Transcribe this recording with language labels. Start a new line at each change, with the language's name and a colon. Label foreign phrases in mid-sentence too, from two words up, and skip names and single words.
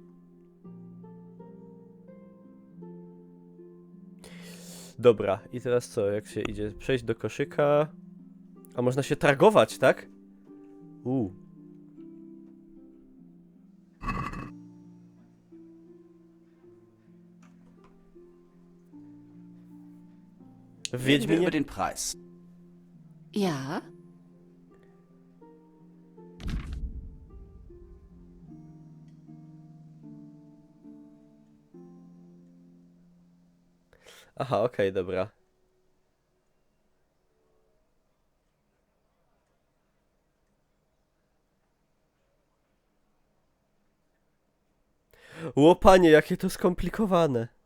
Polish: Dobra, i teraz co? Jak się idzie? Przejść do koszyka. A można się targować, tak? W
German: Reden wir
Polish: Wiedźminie?
German: über den Preis. Ja?
Polish: Aha, okej, dobra. Łopanie, jakie to skomplikowane.